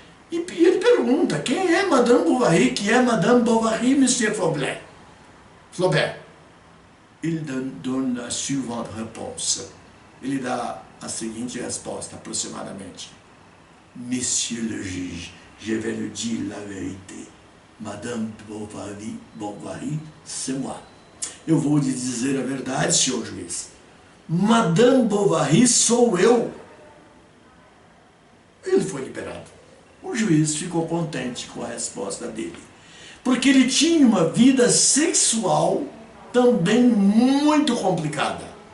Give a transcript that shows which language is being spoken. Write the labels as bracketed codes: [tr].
[pt] E ele pergunta, quem é Madame Bovary? Quem é Madame Bovary, Monsieur Flaubert? [fr] Il donne la suivante réponse. [pt] Ele dá a seguinte resposta, aproximadamente. [fr] Monsieur le juge, je vais lui dire la vérité. Madame Bovary, c'est moi. [pt] Eu vou lhe dizer a verdade, senhor juiz. Madame Bovary sou eu. Ele foi liberado. O juiz ficou contente com a resposta dele. Porque ele tinha uma vida sexual também muito complicada.